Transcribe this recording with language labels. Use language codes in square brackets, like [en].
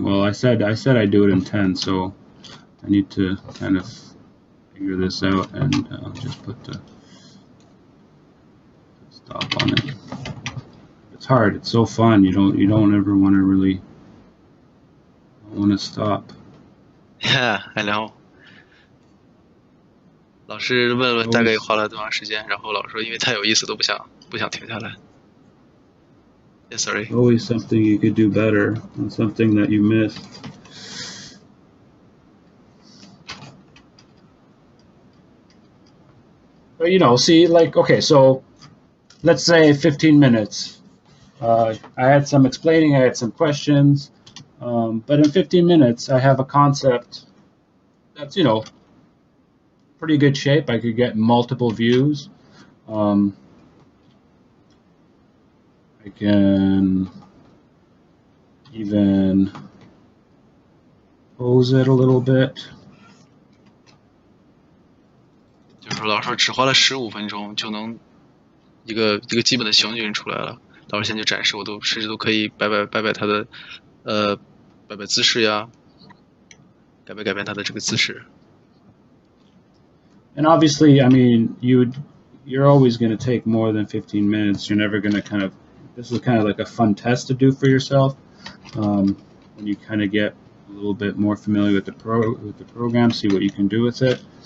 [en] Well, I said I'd do it in 10, so I need to kind of figure this out and just put the stop on it. It's hard. It's so fun. You don't ever want to really stop. Yeah, I know. [zh] 老师问了大概花了多长时间，然后老师说因为太有意思都不想停下来。 [en] Yeah, sorry. Always something you could do better and something that you missed. But see, like, okay, so let's say 15 minutes. I had some explaining, I had some questions, but in 15 minutes, I have a concept that's, pretty good shape. I could get multiple views. I can even pose it a little bit. [zh] 就是说，老师说只花了15分钟就能一个基本的形均出来了。老师现在就展示，我甚至都可以摆他的摆姿势呀，改变他的这个姿势。 [en] And obviously, I mean, you're always going to take more than 15 minutes. You're never going to this is kind of like a fun test to do for yourself. When you kind of get a little bit more familiar with the program, see what you can do with it.